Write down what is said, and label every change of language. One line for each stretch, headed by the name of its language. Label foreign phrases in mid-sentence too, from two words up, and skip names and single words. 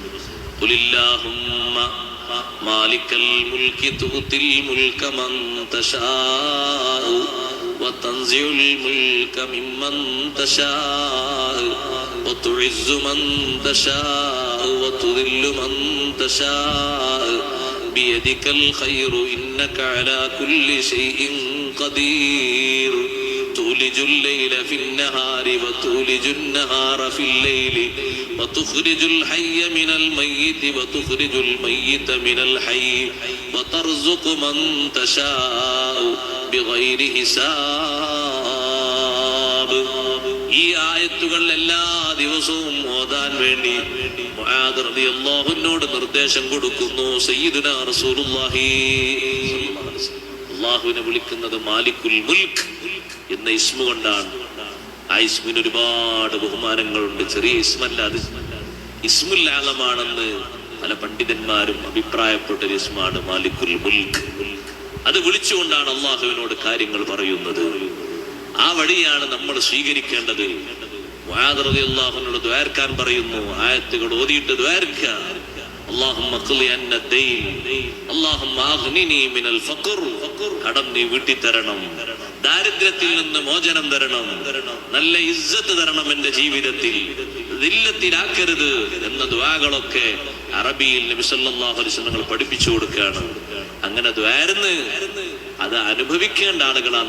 Arabic: قل اللهم مالك الملك تؤتي الملك من تشاء وتنزع الملك ممن تشاء وتعز من تشاء وتذل من تشاء بيدك الخير إنك على كل شيء قدير تولج الليل في النهار وتولج النهار في الليل وتخرج الحي من الميت وتخرج الميت من الحي وترزق من تشاء بغير حساب.
Malayalam: ഈ ആയത്തുകൾ എല്ലാ ദിവസവും ഓതാൻ വേണ്ടി മുആദ് റളിയല്ലാഹു അൻഹുവിനോട് നിർദ്ദേശം കൊടുക്കുന്നു
Arabic: سيدنا رسول الله.
Malayalam: അല്ലാഹുവിനെ വിളിക്കുന്നത് മാലിക്കുൽ മുൽക്ക് എന്ന ഇസ്മ കൊണ്ടാണ്. ആ ഇസ്മിന് ഒരുപാട് ബഹുമാനങ്ങളുണ്ട്. ചെറിയ ഇസ്മല്ല, അത് ഇസ്മുൽ ആലമാണെന്ന് പല പണ്ഡിതന്മാരും അഭിപ്രായപ്പെട്ട ഇസ്മാണ് മാലിക്കുൽ മുൽക്ക്. അത് വിളിച്ചുകൊണ്ടാണ് അള്ളാഹുവിനോട് കാര്യങ്ങൾ പറയുന്നത്. ആ വഴിയാണ് നമ്മൾ സ്വീകരിക്കേണ്ടത്. മുആദ്
Arabic: رضي الله عنه
Malayalam: ദുആർക്കാൻ പറയുന്നു. ആയത്തുകൾ ഓതിയിട്ട് ദുആർക്കുക.
Arabic: اللهم اقض عنا الدين اللهم اغنني من الفقر.
Malayalam: കടം നീ വീട്ടി തരണം, ദാരിദ്ര്യത്തിൽ നിന്ന് മോചനം തരണം, നല്ല ഇസ്സത്ത് തരണം എന്റെ ജീവിതത്തിൽ, ദില്ലത്തിലാക്കരുത് എന്ന ദുആകളൊക്കെ അറബിയിൽ നബി
Arabic: صلى الله عليه وسلم
Malayalam: പഠിപ്പിച്ചു കൊടുക്കുകയാണ്. അങ്ങനെ ദുആർന്ന് അത് അനുഭവിക്കേണ്ട ആളുകളാണ് നമ്മൾ.